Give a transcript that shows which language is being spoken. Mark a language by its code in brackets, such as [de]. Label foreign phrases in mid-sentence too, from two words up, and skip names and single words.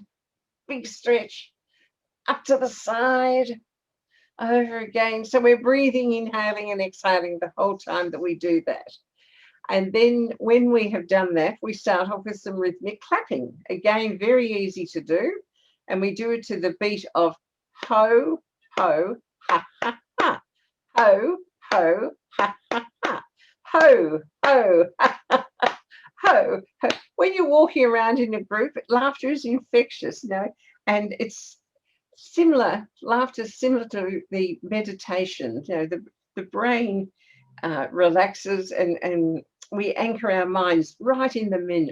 [en] Big stretch. Up to the side. Over again. So we're breathing, inhaling and exhaling the whole time that we do that. And then when we have done that, we start off with some rhythmic clapping. Again, very easy to do. And we do it to the beat of ho, ho, ha, ha, ha. Ho, ho, ha, ha, ha. Ho, ho, ha, ha, ha. Ho, ho. When you're walking around in a group, laughter is infectious, you know, and it's similar, laughter is similar to the meditation. You know, the brain relaxes and we anchor our minds right in the minute.